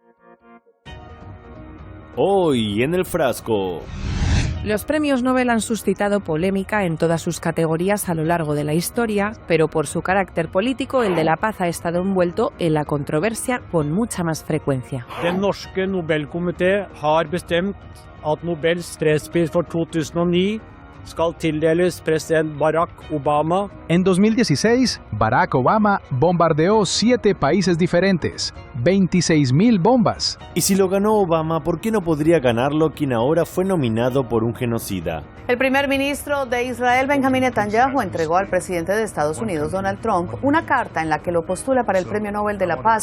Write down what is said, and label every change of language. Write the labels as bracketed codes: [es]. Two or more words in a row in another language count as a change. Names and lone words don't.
[es] Hoy en el frasco. Los premios Nobel han suscitado polémica en todas sus categorías a lo largo de la historia, pero por su carácter político, el de la paz ha estado envuelto en la controversia con mucha más frecuencia. [no] Den norske Nobelkomité har bestemt at Nobels fredspris for 2009 skal tildeles president Barack Obama. [es] En 2016, Barack Obama bombardeó 7 países diferentes, 26.000 bombas. Y si lo ganó Obama, ¿por qué no podría ganarlo quien ahora fue nominado por un genocida? El primer ministro de Israel, Benjamin Netanyahu, entregó al presidente de Estados Unidos, Donald Trump, una carta en la que lo postula para el Premio Nobel de la Paz.